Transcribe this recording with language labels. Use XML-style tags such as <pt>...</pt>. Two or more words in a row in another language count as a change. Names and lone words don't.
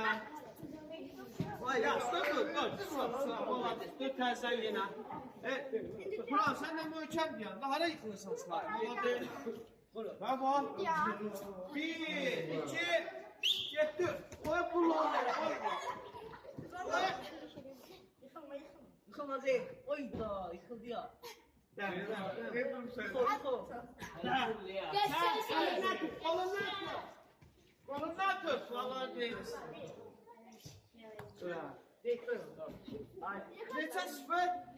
<az>Vay, yaxşı, dur. Malades, dur təzə yenə. Buran, sən də möhkəm deyən, hara yıxılırsan sıra? Malades. Bravo. 1, 2, getdim. Oy, pulları, oy.</az> <tr>Yıkılmaz değil. Oy da yıkıldı ya. Kolundan tut. Vallahi değiliz.</tr> <az>Neçə 0?</az>